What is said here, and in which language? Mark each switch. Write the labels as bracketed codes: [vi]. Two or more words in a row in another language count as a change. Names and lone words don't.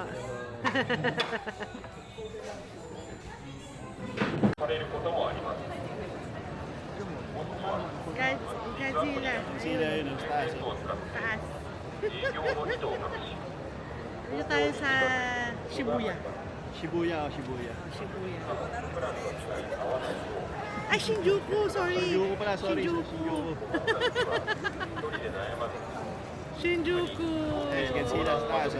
[tl] Godzilla. Sila yun ang taas. Taas. Dito tayo sa Shibuya. Shibuya o Shibuya. Shibuya. Ay, Shinjuku! Sorry! Shinjuku pala, sorry. Shinjuku. Shinjuku! Yes, Godzilla sa taas.